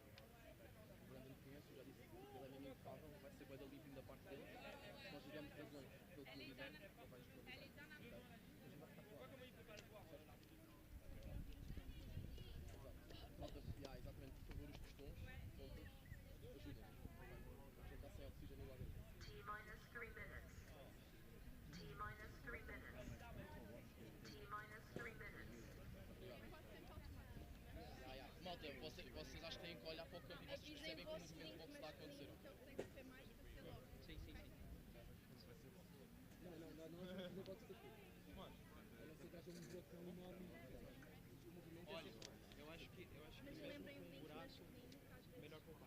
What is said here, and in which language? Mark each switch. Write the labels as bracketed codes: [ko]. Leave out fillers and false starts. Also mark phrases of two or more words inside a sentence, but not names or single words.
[pt] O Brandon conhece, já disse que ele é mesmo impecável, vai ser bué da limpinho da parte dele. Se nós tivermos razões pelo que ele dizer, ele vai esclarecer. Malta, exatamente, por favor, os pistões, pontas, ajudem-nos. Já está sem oxigênio lá dentro. [en] T-minus 3 minutes. T-minus 3 minutes. T-minus 3 minutes. [pt] Malta, vocês acham que têm que olhar para o campo e vocês percebem que o movimento do boxe está a acontecer? Sim. Não, não é o box daqui. Mas, a não ser que haja um bloco enorme. Olha, eu acho que mesmo com um buraco, melhor poupar.